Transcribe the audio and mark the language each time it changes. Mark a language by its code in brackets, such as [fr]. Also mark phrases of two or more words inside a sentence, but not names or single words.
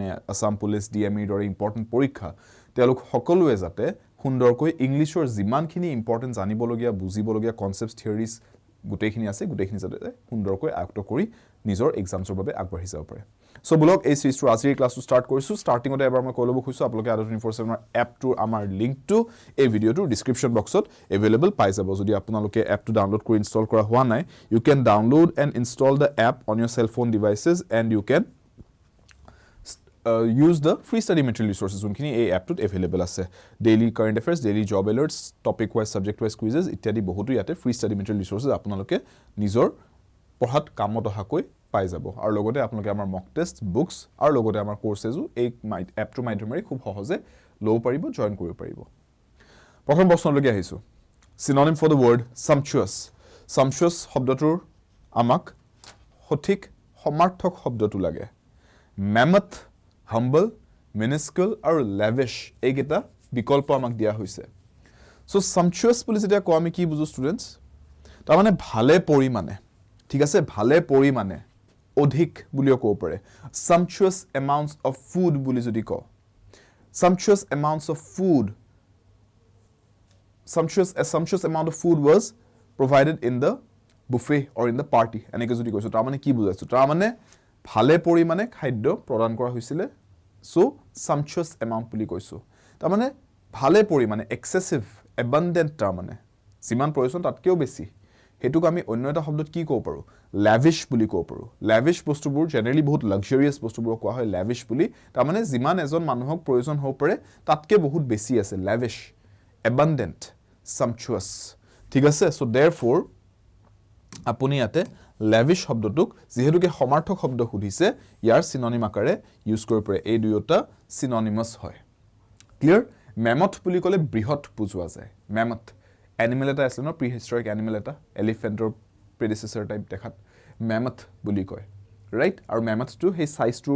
[as] আসাম পুলিচ DME দৰে ইম্পৰ্টেন্ট পৰীক্ষা তেওঁলোক সকলোৱে যাতে সুন্দৰকৈ ইংলিছৰ যিমানখিনি ইম্পৰ্টেন্ট জানিবলগীয়া বুজিবলগীয়া কনসেপ্টছ থিওৰিজ গোটেইখিনি আছে গোটেইখিনি যাতে সুন্দৰকৈ আয়ত্ত কৰি নিজৰ এক্সামছৰ বাবে আগবাঢ়ি যাব পাৰে সো ব্লগ এই সিৰিজটোৰ আজিৰ ক্লাসটো স্টাৰ্ট কৰিছো স্টাৰ্টিংতে এবাৰ মই কলব খুজিছো আপোনালোকে আদা 24/7 এপটোৰ আমাৰ লিংকটো এই ভিডিওটোৰ [en] description box [as] এভেইলেবল পাই যাব যদি আপোনালোকে এপটো ডাউনলোড কৰি ইনষ্টল কৰা হোৱা নাই [en] you can download and install the app on your cell phone devices and you can use the free study material resources [as] যোনখিনি এই এপটোত এভেইলেবল আছে [en] daily current affairs daily job alerts topic wise subject wise quizzes [as] ইত্যাদি বহুতো ইয়াতে [en] free study material [as] ৰিসোৰ্সেস আপোনালোকে নিজৰ পঢ়াত কামত অহাকৈ পাই যাব আৰু লগতে আপোনালোকে আমাৰ [en] mock test books [as] আৰু লগতে আমাৰ কোৰ্সেসও এই এপটোৰ মাধ্যমেৰে খুব সহজে লব পাৰিব জয়েন কৰিব পাৰিব প্ৰথম প্ৰশ্নলৈকে আহিছো [en] synonym for the word sumptuous [as] sumptuous শব্দটোৰ আমাক সঠিক সমাৰ্থক শব্দটো লাগে [en] mammoth humble minuscule [as] আৰু lavish এইকেইটা বিকল্প আমাক দিয়া হৈছে সো sumptuous বুলি যেতিয়া কও আমি কি বুজো স্টুডেন্টস তাৰ মানে ভালে পৰিমাণে ঠিক আছে ভালে পৰিমাণে অধিক বুলিও কব পাৰে [en] sumptuous amounts of food [as] বুলি যদি কও [en] sumptuous amounts of food a sumptuous amount of food was provided in the buffet or in the party [as] এনেকৈ যদি কৈছো তাৰ মানে কি বুজাইছো তাৰ মানে ভালে পৰিমাণে খাদ্য প্ৰদান কৰা হৈছিল সো [en] sumptuous amount [as] বুলি কৈছো তাৰ মানে ভালে পৰিমাণে [en] excessive abundant [as] তাৰ মানে যিমান প্ৰয়োজন তাতকেও বেছি হেতুক আমি অন্য এটা শব্দত কি কব পাৰো lavish বুলি কব পাৰো lavish বস্তুবোৰ জেনাৰেলি বহুত লাক্সাৰিয়াস বস্তুবোৰ কোৱা হয় lavish বুলি তাৰ মানে যিমান এজন মানুহক প্ৰয়োজন হ'ব পাৰে তাতকে বহুত বেছি আছে [en] lavish abundant sumptuous [as] ঠিক আছে [en] so therefore [as] আপুনি ইয়াতে lavish শব্দটোক যেহেতুকে সমাৰ্থক শব্দ খুদিছে ইয়াৰ সিনোনিম আকাৰে ইউজ কৰিব পাৰে এই দুয়োটা সিনোনিমাস হয় ক্লিয়াৰ mammoth বুলি কলে বৃহৎ বুজোৱা যায় [en] mammoth animal [as] এটা আছে ন [en] prehistoric animal [as] এটা [en] elephant predecessor type [as] দেখাত mammoth বুলি কয় ৰাইট আৰু mammoth টো সেই সাইজটোৰ